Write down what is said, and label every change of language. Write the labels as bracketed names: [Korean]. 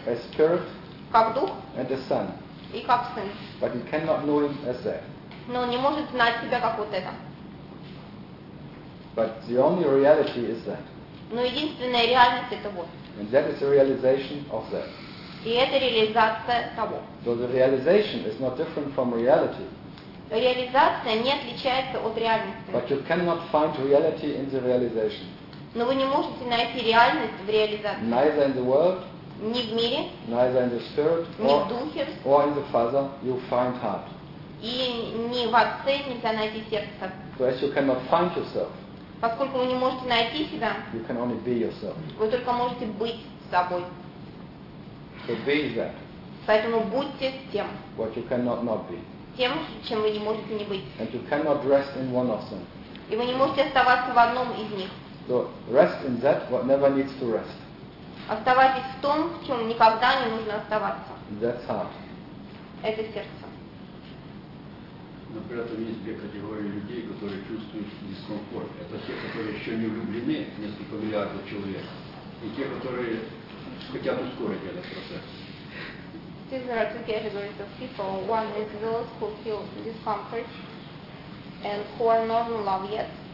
[English] As Spirit. [Russian] Как Дух. [English] And the Son. [Russian] И как Сын. [English] But he cannot know him as that. [Russian] Но он не может знать себя как вот это. [English] But the only reality is that. [Russian] Но единственная реальность это вот. [English] And that is the realization of that. [Russian] И это реализация того. [English] So the realization is not different from reality. [Russian] Реализация не отличается от реальности. [English] But you cannot find reality in the realization. [Russian] Но вы не можете найти реальность в реализации. [English] Neither in the world. [Russian] Ни в мире. [English] Neither in the spirit. [Russian] Ни в духе. [English] Or in the Father, you find heart. [Russian] И ни в Отце нельзя найти сердце. [English] So as you cannot find yourself. [Russian] Поскольку вы не можете найти себя, [English] you can only be yourself. [Russian] Вы только можете быть собой. [English] So be that. [Russian] Поэтому будьте тем, [English] what you cannot not be. [Russian] Тем, чем вы не можете не быть. [English] And you cannot rest in one of them. [Russian] И вы не можете оставаться в одном из них. [English] So rest in that what never needs to rest. [Russian] Оставайтесь в том, в чем никогда не нужно оставаться. [English] That's heart. [Russian] Это сердце. Но при этом есть две категории людей, которые чувствуют дискомфорт. Это те, которые еще не влюблены, несколько миллиардов человек, и те, которые хотят ускорить этот процесс. [English] These are two categories of people. One is those who feel discomfort and who are not in love yet.